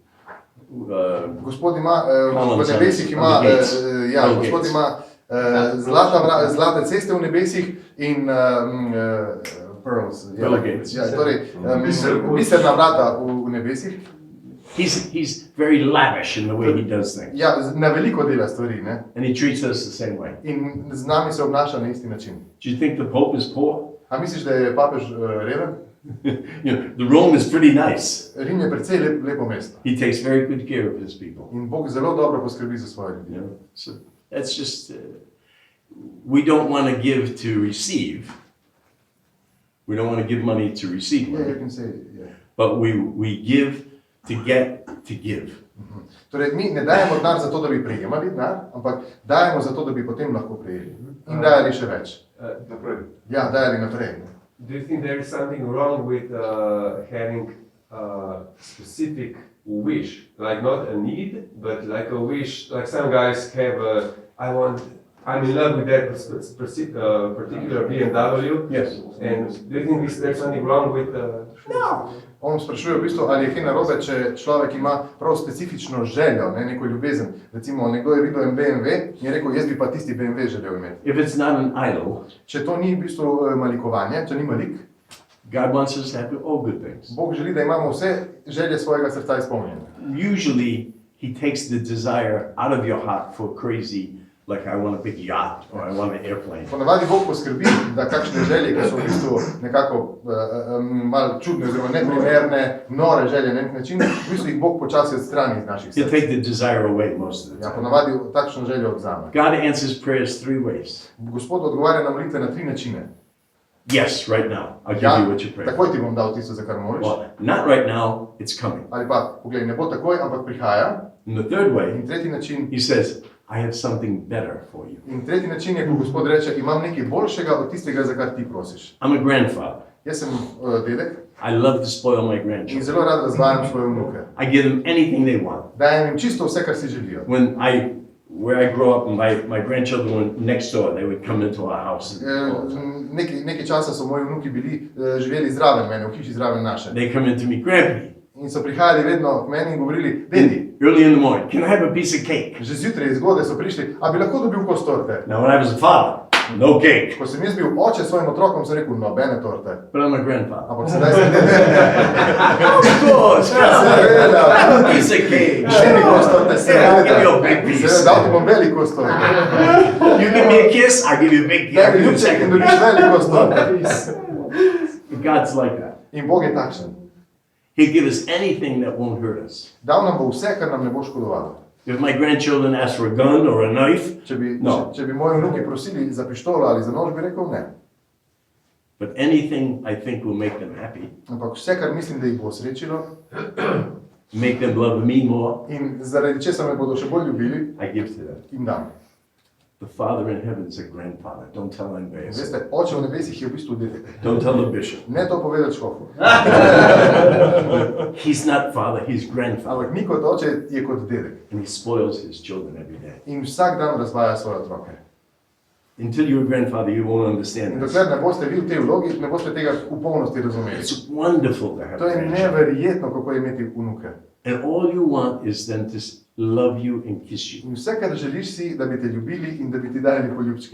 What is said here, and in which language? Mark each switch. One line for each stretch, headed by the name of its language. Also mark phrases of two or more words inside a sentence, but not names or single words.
Slovenian: Gospod ima,
English: Columns
Slovenian: v nebesih on ima,
English: the gates.
Slovenian: ja,
English: On the
Slovenian: Gospod
English: gates.
Slovenian: ima zlate ceste v nebesih in pearls.
English: Pearl gates.
Slovenian: Ja, torej, biserna vrata v nebesih.
English: He's very lavish in the way he does things.
Slovenian: Ja, na veliko dela stvari, ne?
English: And he treats us the same way.
Slovenian: In z nami se obnaša na isti način.
English: Do you think the Pope is poor?
Slovenian: A misliš, da je papež reven?
English: You know, the Rome is pretty nice.
Slovenian: Rim je precej lepo mesto.
English: He takes very good care of his people.
Slovenian: In Bog zelo dobro poskrbi za svoje ljudi.
English: You know? So that's just, we don't want to give to receive. We don't want to give money to receive Yeah, you money. can say, yeah. But we give to get to give.
Slovenian: Torej, mi ne dajemo denar zato, da bi prejemali denar, ampak dajemo zato, da bi potem lahko prejeli. In dajali še več. Ja, dajali naprej.
English: Do you think there is something wrong with having a specific wish, like not a need, but like a wish? Like some guys have a, I'm in love with that particular BMW. Yes. And do you think there's something wrong with?
Slovenian: On sprašuje v bistvu, ali je kaj narobe, če človek ima prav specifično željo, ne, neko ljubezen. Recimo, nekdo je videl en BMW in je rekel, jaz bi pa tisti BMW želel imeti.
English: If it's not an idol,
Slovenian: Če to ni v bistvu malikovanje, če ni malik,
English: God wants us to have all good things.
Slovenian: Bog želi, da imamo vse želje svojega srca izpolnjene.
English: Usually, He takes the desire out of your heart for crazy, like I want a big yacht or I want an airplane.
Slovenian: Ponavadi Bog poskrbi, da kakšne želje, ki so v bistvu nekako malo čudne oziroma neprimerne, nore želje na nek način, v bistvu jih Bog počasi odstrani iz naših
English: He'll
Slovenian: src.
English: take the desire away most of the
Slovenian: Ja,
English: time.
Slovenian: ponavadi takšno željo odzame.
English: God answers prayers 3 ways.
Slovenian: Gospod odgovarja na molitve na 3 načine.
English: Yes, right now. I'll give
Slovenian: Ja,
English: you what you pray.
Slovenian: takoj ti bom dal tisto, za kar moliš.
English: Well, not right now, it's coming.
Slovenian: Ali pa, poglej, ne bo takoj, ampak prihaja.
English: And the third way,
Slovenian: In tretji način,
English: He says, I have something better for you.
Slovenian: in tretji način je, ko Gospod reče, imam nekaj boljšega od tistega, za kar ti prosiš.
English: I'm a grandfather.
Slovenian: Jaz sem dedek
English: I love to spoil my
Slovenian: in
English: grandchildren.
Slovenian: zelo rad razvajam svoje vnuke.
English: I give them anything they want.
Slovenian: Dajem jim čisto vse, kar si želijo.
English: Where I grew up, my grandchildren were next door. They would come into our house.
Slovenian: Nekaj časa so moji vnuki bili živeli zraven mene, v hiši zraven naše.
English: They come into me, Grandpa,
Slovenian: In so prihajali vedno k meni in govorili, dedi,
English: early in the morning, can I have a piece of cake?
Slovenian: že zjutraj zgodaj so prišli, a bi lahko dobil kos torte.
English: Now, when I was a father, no cake,
Slovenian: Ko sem jaz bil oče svojim otrokom, sem rekel, nobene torte.
English: but I'm a grandfather.
Slovenian: Ampak sedaj sem dedek.
English: Of course,
Slovenian: Seveda.
English: have a piece of cake.
Slovenian: Še mi kos torte,
English: Yeah, I'll give you a big
Slovenian: seveda.
English: piece.
Slovenian: Seveda, dal ti bom velik kos torte.
English: You give me a kiss, I'll give you a big kiss. I'll
Slovenian: Tebi
English: give you a
Slovenian: ljubček in
English: second
Slovenian: dobiš
English: piece.
Slovenian: velik kos torte.
English: God's like that.
Slovenian: In Bog je takšen.
English: He'll give us anything that won't hurt us.
Slovenian: Dal nam bo vse, kar nam ne bo škodovalo.
English: If my grandchildren ask for a gun or a knife, No.
Slovenian: Če bi moji vnuki prosili za pištolo ali za nož, bi rekel ne.
English: but anything I think will make them happy,
Slovenian: Ampak vse, kar mislim, da jih bo srečilo
English: make them love me more,
Slovenian: in zaradi česa me bodo še bolj ljubili,
English: I give to them.
Slovenian: jim dam.
English: The Father in heaven is a grandfather. Don't tell anybody.
Slovenian: In veste, oče v nebesih je v bistvu dedek.
English: Don't tell the bishop.
Slovenian: Ne to povedati škofu.
English: He's not father, he's grandfather.
Slovenian: Ampak mi kot oče je kot dedek.
English: And he spoils his children every day.
Slovenian: In vsak dan razvaja svoje otroke.
English: Until you're a grandfather, you won't understand
Slovenian: In
English: this.
Slovenian: dokler ne boste vi v tej vlogi, ne boste tega v polnosti razumeli.
English: It's wonderful to have
Slovenian: To je
English: grandchildren.
Slovenian: neverjetno, kako je imeti vnuke.
English: And all you want is them to love you and kiss you.
Slovenian: In vse, kar želiš si, da bi te ljubili in da bi ti dali poljubčke.